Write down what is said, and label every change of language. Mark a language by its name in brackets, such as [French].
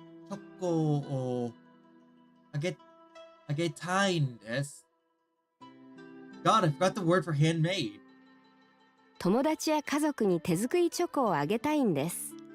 [Japanese] チョコをあげたいんです。 [English] God, I forgot the word for handmade. [Japanese] 友達や家族に手作りチョコをあげたいんです。